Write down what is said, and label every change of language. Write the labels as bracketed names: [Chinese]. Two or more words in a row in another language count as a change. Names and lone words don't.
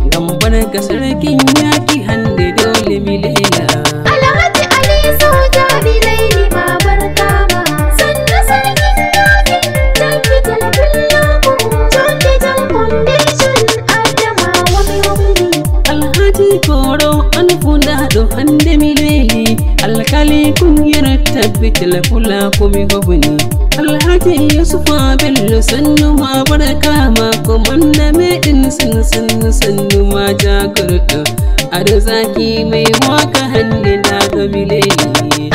[Fula] Gambar ka [Hausa] sarkin yaki [Fula] hande dole mi lela. Alhaji Ali Soja Bilaini Babar Kama. [Hausa] Sannu sarkin yaƙi, Tabital Fulaku. [Fula] Jondi Jam Foundation, Adamawa mai hukuni. Alhaji Koro an funda do hande mi leli. [Hausa] Alkali kungiyar [Fula] Tabital Fulaku mi hukuni. Alhaji Yusufa Bello sannu ma barka ma komanda me din sannu sannu sannu ma jagordo. Ado Zaki [Hausa] mai waka [Fula] hande da do mi leli.